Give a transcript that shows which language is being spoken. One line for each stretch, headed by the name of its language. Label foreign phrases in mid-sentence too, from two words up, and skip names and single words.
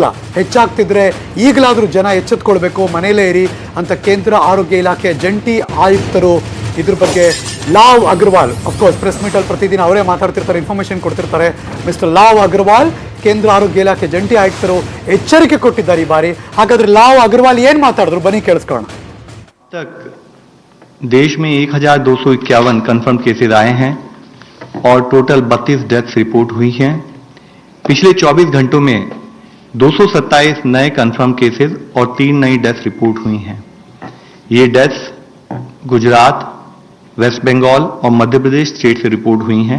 Kannada: ಹೆಚ್ಚಾಗ್ತಿದ್ರೆ ಈಗಲಾದರೂ ಜನ ಎಚ್ಚೆತ್ಕೊಳ್ಬೇಕು, ಮನೆಯಲ್ಲೇ ಇರಿ ಅಂತ ಕೇಂದ್ರ ಆರೋಗ್ಯ ಇಲಾಖೆಯ ಜಂಟಿ ಆಯುಕ್ತರು ಇದ್ರ ಬಗ್ಗೆ ಲಾವ್ ಅಗ್ರವಾಲ್,
English: of course press meetಲ್ಲಿ
Kannada: ಪ್ರತಿದಿನ ಅವರೇ ಮಾತಾಡ್ತಿರ್ತಾರೆ, ಇನ್ಫಾರ್ಮೇಶನ್ ಕೊಡ್ತಿರ್ತಾರೆ. ಮಿಸ್ಟರ್ ಲಾವ್ ಅಗ್ರವಾಲ್, ಕೇಂದ್ರ ಆರೋಗ್ಯ ಇಲಾಖೆ ಜಂಟಿ ಆಯುಕ್ತರು ಎಚ್ಚರಿಕೆ ಕೊಟ್ಟಿದ್ದಾರೆ ಈ ಬಾರಿ. ಹಾಗಾದ್ರೆ ಲಾವ್ ಅಗ್ರವಾಲ್ ಏನ್ ಮಾತಾಡಿದ್ರು ಬನ್ನಿ ಕೇಳಿಸ್ಕೊಳ್ಳೋಣ.
Hindi: देश में 1251
English: confirm cases
Hindi: आए हैं और
English: total 32 deaths report
Hindi: हुई हैं। पिछले 24 घंटों में 227 नए
English: confirm cases
Hindi: और 3 नई
English: deaths report
Hindi: हुई हैं। ये डेथ्स गुजरात, वेस्ट बंगाल और मध्य प्रदेश स्टेट से रिपोर्ट हुई हैं।